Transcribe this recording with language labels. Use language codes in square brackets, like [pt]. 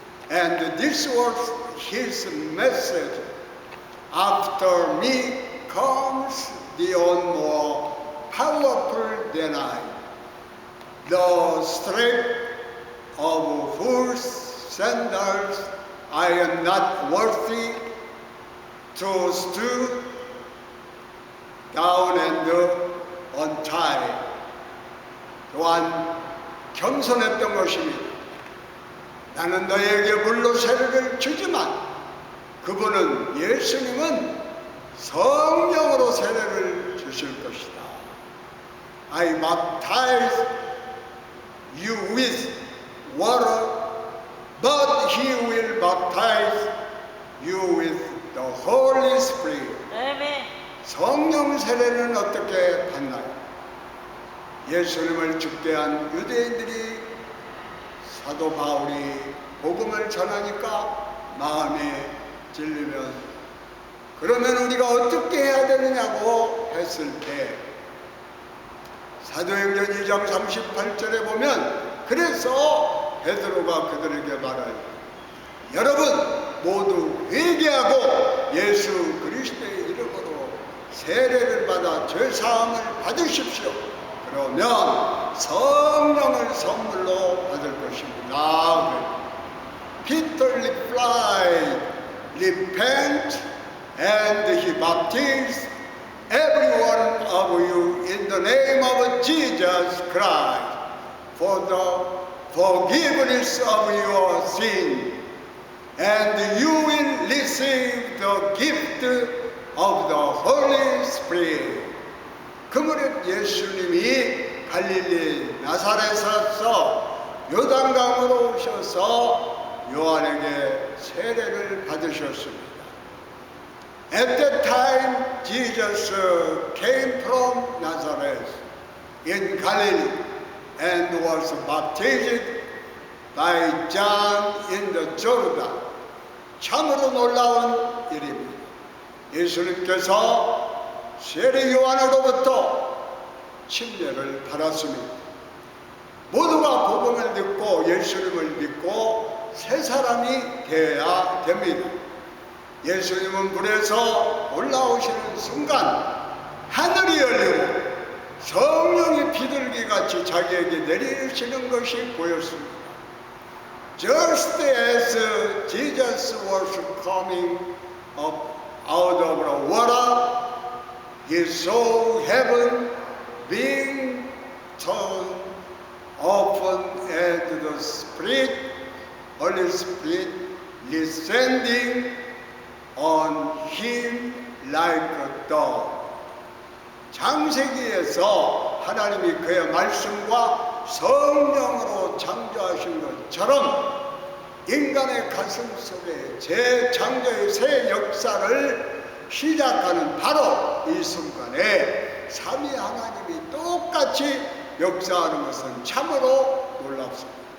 [en] And this was his message. After me comes the one more powerful than I. the strap of whose sandals I am not worthy to stoop down and untie. [ko] 또한 겸손했던 것입니다. 나는 너에게 물로 세례를 주지만 그분은 예수님은 성령으로 세례를 주실 것이다. [en] I baptize you with water, but he will baptize you with the Holy Spirit. [ko] 아멘. 성령 세례는 어떻게 받나요? 예수님을 죽게 한 유대인들이 사도 바울이 복음을 전하니까 마음이 찔리면 그러면 우리가 어떻게 해야 되느냐고 했을 때 사도행전 2장 38절에 보면 그래서 베드로가 그들에게 말하여 여러분 모두 회개하고 예수 그리스도의 이름으로 세례를 받아 죄사함을 받으십시오. 그러면 성령을 선물로 받을 것입니다. [en] Peter replied, repent and he baptized every one of you in the name of Jesus Christ for the forgiveness of your sin, and you will receive the gift of the Holy Spirit. [ko] 그 무렵 예수님이 갈릴리 나사렛에서 요단강으로 오셔서 요한에게 세례를 받으셨습니다. [en] At that time, Jesus came from Nazareth in Galilee and was baptized by John in the Jordan. [ko] 참으로 놀라운 일입니다. 예수님께서 세례 요한으로부터 침례를 받았습니다. 모두가 복음을 듣고 예수님을 믿고 새 사람이 되어야 됩니다. 예수님은 물에서 올라오시는 순간 하늘이 열리고 성령이 비둘기같이 자기에게 내리시는 것이 보였습니다. [en] Just as Jesus was coming up out of the water, he saw heaven being torn open and the Spirit, Holy Spirit, descending on him like a dove. [ko] 창세기에서 하나님이 그의 말씀과 성령으로 창조하신 것처럼 인간의 가슴 속에 재창조의 새 역사를 시작하는 바로 이 순간에 삼위 하나님이 똑같이 역사하는 것은 참으로 놀랍습니다.